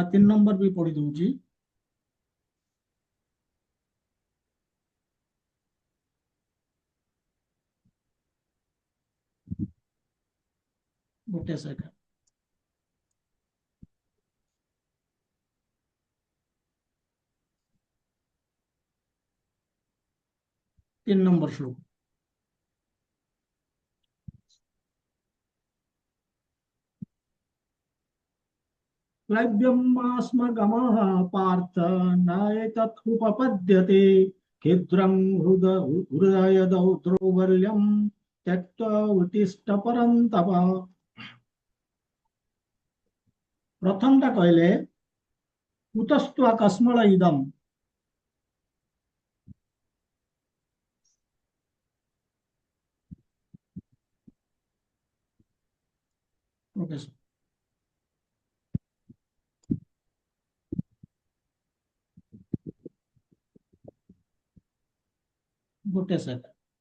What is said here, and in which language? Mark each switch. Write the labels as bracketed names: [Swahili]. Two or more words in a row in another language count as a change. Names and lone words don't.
[Odia] 3 ନମ୍ବର ବି ପଢି ଦଉଛି। ଗୋଟେ ସେକେଣ୍ଡ। 3 ନମ୍ବର ଶ୍ଲୋକ। [Sanskrit] क्लैब्यमास्मगमः पार्थ नैतत्मुपपद्यते क्षिद्रं हृदयदौ द्रौबल्यं त्यक्त्वा उत्तिष्ठ परन्तप। [Odia] ପ୍ରଥମଟା କହିଲେ [Sanskrit] କୁତସ୍ତ୍ୱ କସ୍ମଳ ଇଦମ୍। [Odia] ଗୋଟେ ଗୋଟେ ସେକେଣ୍ଡ।